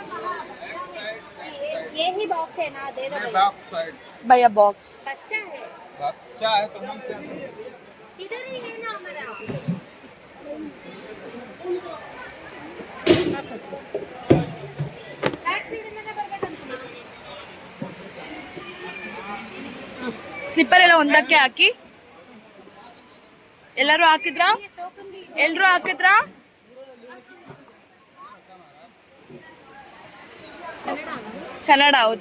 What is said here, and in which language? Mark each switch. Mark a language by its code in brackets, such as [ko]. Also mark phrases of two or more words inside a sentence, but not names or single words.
[hi] ये ही बॉक्स है ना, दे दो बॉक्स साइड भैया बॉक्स बच्चा है। अच्छा है तो हम क्या इधर ही है ना हमारा बैक साइड में ಬರ್ಬೇಕಂತ [kn] ಸ್ಲಿಪ್ಪರ್ ಎಲ್ಲ ಒಂದಕ್ಕೆ ಹಾಕಿ ಎಲ್ಲರೂ ಹಾಕಿದ್ರಾ ಎಲ್ರು ಹಾಕಿದ್ರಾ ಕನ್ನಡ ಹೌದು